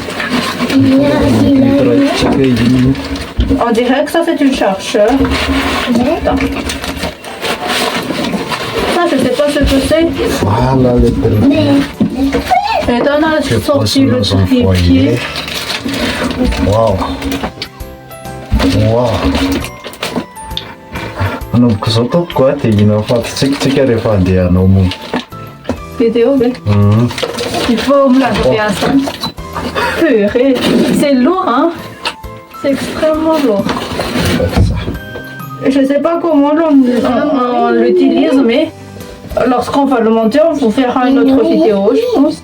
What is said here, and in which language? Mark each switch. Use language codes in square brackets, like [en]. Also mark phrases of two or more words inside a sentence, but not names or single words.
[fr] On dirait que ça, c'est un chargeur. Attends. Ça, je sais pas ce que c'est. Voilà le téléphone. Et là, on a sorti le trépied. Wow. [mg] Anaovako zao tompoko a dia ino afahantsika rehefa andeha hanao mo. [fr] Vidéo, mais. Il faut me l'ajouter à ça. Purée, c'est lourd, hein? C'est extrêmement lourd. Je sais pas comment on l'utilise, mais lorsqu'on va le monter, on vous fera une autre vidéo, je pense.